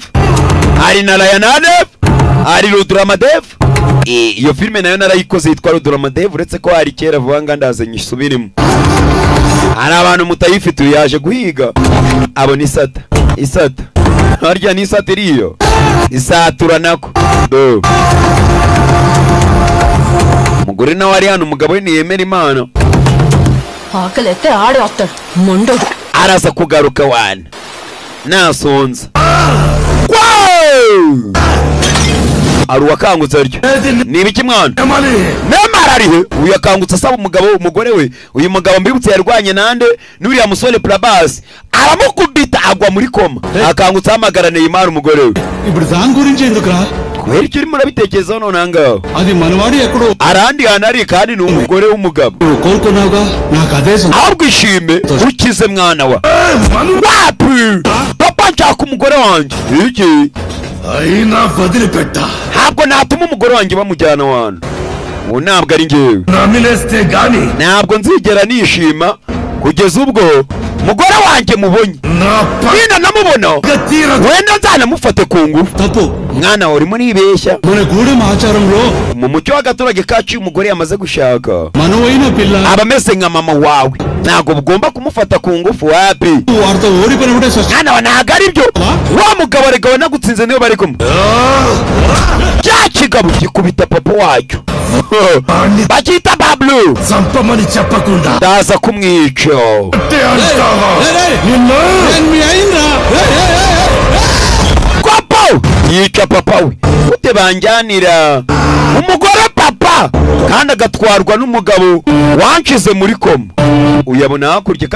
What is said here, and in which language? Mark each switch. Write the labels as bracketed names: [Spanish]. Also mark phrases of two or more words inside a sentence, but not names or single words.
[Kinyarwanda] hari Narayanadev hari Rudra Mahadev iyo filme nayo narayikoze yitwa Rudra Mahadev uretse ko hari kera vuba nga ndaze nyisubirimo hari abantu mutayifite yaje guhiga abo ni isata harya ni isata iriyo isatura nako umugore nawe ari hano umugabo we ntiyemera imana [Telugu] ఆకలైతే ఆడే వస్తాడు మొండోడు [Kinyarwanda] araza kugaruka wana nasonza ari wakangutse aryo ni ibiki mwana nemara arihe uyu yakangutse asaba umugore we uyu mugabo mbibutse yarwanye nande n'uriya musore Prabhas aramukubita agwa muri koma akangutse hamagara Neymar umugore we [Telugu] ఇప్పుడు దాని గురించి ఎందుకురా [Kinyarwanda] kweri icyo urimo urabitekerezaho none ahangaho [Telugu] అది మనవాడి ఎక్కడో [Kinyarwanda] arandi hantu ari kandi ni umugore w'umugabo [Telugu] కోరుకున్నావుగా నాకు అదే [Kinyarwanda] ahubwo ishime ukize mwana wa wapi papa nshaka umugore wanjye iki [Telugu] అయినా వదిలిపెట్టా [Kinyarwanda] ntabwo natuma umugore wanjye bamujyana wantu ubu ntabwo ari njyewe [Telugu] నమిలేస్తే గాని [Kinyarwanda] ntabwo nzigera nishima kugeza ubwo umugore wanjye mubonye nina namubona wenda nzanamufate ku ngufu mwana urimo nibeshya [Telugu] మన గూడెం ఆచారంలో [Kinyarwanda] mu mucyo w'agaturage kacu iyo umugore yamaze gushaka [Telugu] మనవైన పిల్ల [Kinyarwanda] aba ameze nka mama wawe ntabwo bugomba kumufata ku ngufu wapi [Telugu] వాడితో ఓడిపోయినప్పుడే [Kinyarwanda] mwana wa ntabwo ari byo wa mugabo arega wanagutsinze niyo bari kumwe cya kigabo gikubita papa wacyo bakita Bablu [Telugu] చంపమని చెప్పకుండా [Kinyarwanda] ndaza kumwica yica papa we gute banjyanira umugore papa kandi agatwarwa n'umugabo wanshize muri koma uyabona hakurya